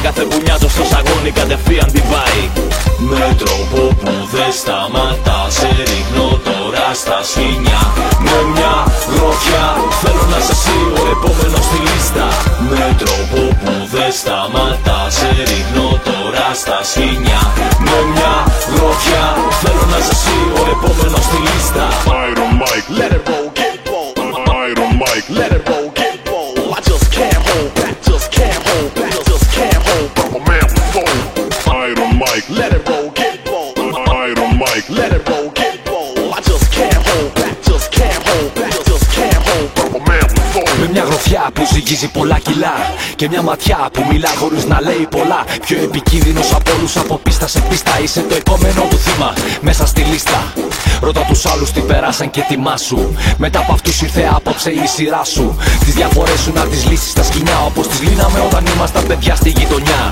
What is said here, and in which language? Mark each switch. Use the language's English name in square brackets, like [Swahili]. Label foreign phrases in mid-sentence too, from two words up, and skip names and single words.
[Greek] Κάθε μπουνιά του στο σαγόνι κατευθείαν την πάει. Με τρόπο που δεν σταματά, σε ρίχνω τώρα στα σκηνιά. Με μια γροθιά θέλω να είσαι εσύ ο επόμενος στη λίστα. Με τρόπο που δεν σταματά, σε ρίχνω τώρα στα σκηνιά. Με μια γροθιά θέλω να είσαι εσύ ο επόμενος στη λίστα. [English] Iron Mike, let it roll, get bold. Iron Mike, let it roll, get bold. I just can't hold back, just can't hold back, just can't hold back. I'm a man bold. Iron Mike, let it roll, get bold. Iron Mike, let it roll, get bold. I just can't hold back, just can't hold back, just can't hold back. I'm a man bold. [Greek] Με μια γροθιά που ζυγίζει πολλά κιλά και μια ματιά που μιλά χωρίς να λέει πολλά. Πιο επικίνδυνος από όλους, από πίστα σε πίστα. Είσαι το επόμενο του θύμα μέσα στη λίστα. Ρώτα τους άλλους τι περάσαν και τιμάσου. Μετά από αυτούς ήρθε απόψε η σειρά σου. Τις διαφορές σου να τις λύσεις στα σκηνιά, όπως τις λύναμε όταν ήμασταν παιδιά στη γειτονιά.